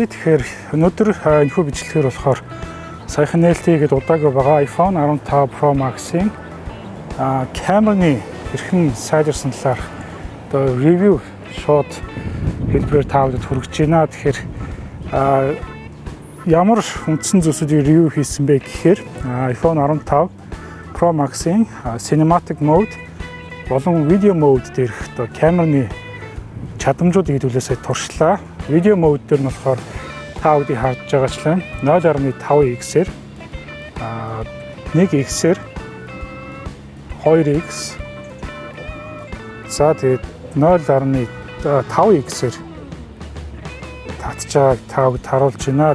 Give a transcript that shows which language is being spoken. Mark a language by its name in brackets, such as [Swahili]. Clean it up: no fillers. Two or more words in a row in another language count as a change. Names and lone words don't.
[Mongolian] Тэгэхээр өнөөдөр энэхүү бичлэгээр болохоор саяхан нээлттэй удаагүй байгаа iPhone 15 Pro Max-ийн камерны хэрхэн сайжирсан талаар одоо ревю шууд хэлбэрээр таавдад хүргэж байна. Тэгэхээр ямар үндсэн зүйлсүүдийг ревю хийсэн бэ гэхээр iPhone 15 Pro Max-ийн Cinematic Mode болон Video Mode дээрх одоо камерны чадамжуудыг хэдүүлээсээ туршлаа. Video mode дээр нь болохоор та бүдийг харж байгаачлаа 0.5x-ээр 1x-ээр 2x за тэгээд 0.5x-ээр татчааг та бүд харуулж байна.